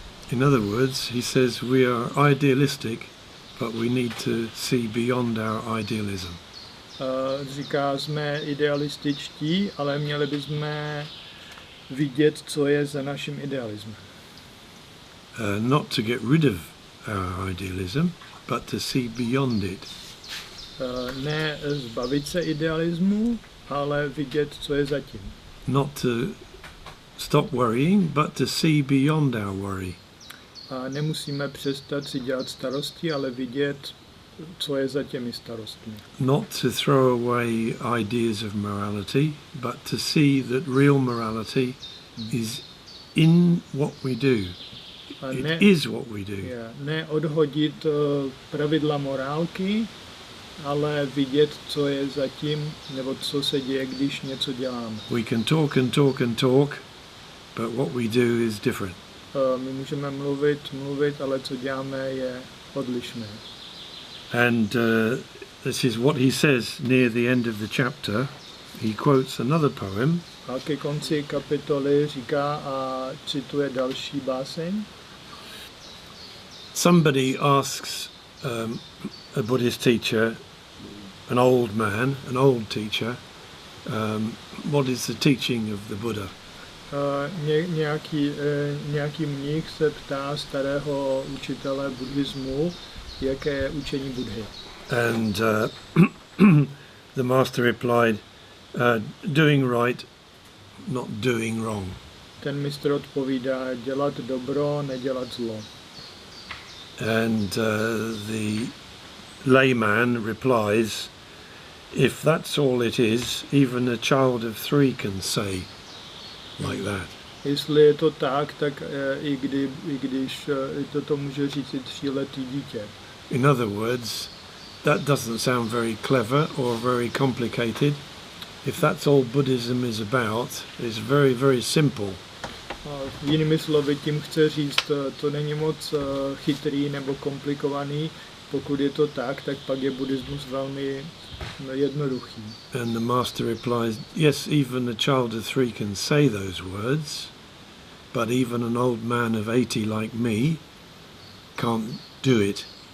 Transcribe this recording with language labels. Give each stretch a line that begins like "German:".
English: In other words, he says we are idealistic, but we need to see beyond our idealism.
Czech: Říká, jsme idealističtí, ale měli bychom vidět, co je za naším idealismem.
English: Not to get rid of our idealism, but to see beyond it.
Czech: Ne zbavit se idealismu, ale vidět, co je zatím.
English: not to stop worrying, but to see beyond our worry.
Czech: A nemusíme přestat si dělat starosti, ale vidět, co je za těmi starostmi.
English: Not to throw away ideas of morality, but to see that real morality is in what we do.
Czech: A
English: It is what we do.
Czech: ne odhodit pravidla morálky, ale vidět, co je zatím, nebo co se děje, když něco děláme.
English: We can talk and talk and talk, but what we do is different.
Czech: My můžeme mluvit, ale co děláme je odlišné.
English: And this is what he says near the end of the chapter. He quotes another poem.
Czech: A ke konci kapitoly říká a cituje další báseň.
English: Somebody asks a Buddhist teacher, an old man, an old teacher, what is the teaching of the Buddha?
Czech: Nějaký mních se ptá starého učitele buddhismu, jaké je učení Buddhy.
English: And the master replied, doing right, not doing wrong.
Czech: Ten mistr odpovídá, dělat dobro, nedělat zlo.
English: And the layman replies, if that's all it is, even a child of 3 can say like that.
Czech: Jestli je to tak i když to může říct i 3letý dítě.
English: In other words, that doesn't sound very clever or very complicated. If that's all Buddhism is about, it's very, very simple.
Czech: Jinými slovy, tím chce říct, to není moc chytrý nebo komplikovaný. Pokud je to tak pak je buddhismus velmi jednoduchý.
English: And the master replies, yes, even a child of 3 can say those words, but even an old man of 80 like me can't do it.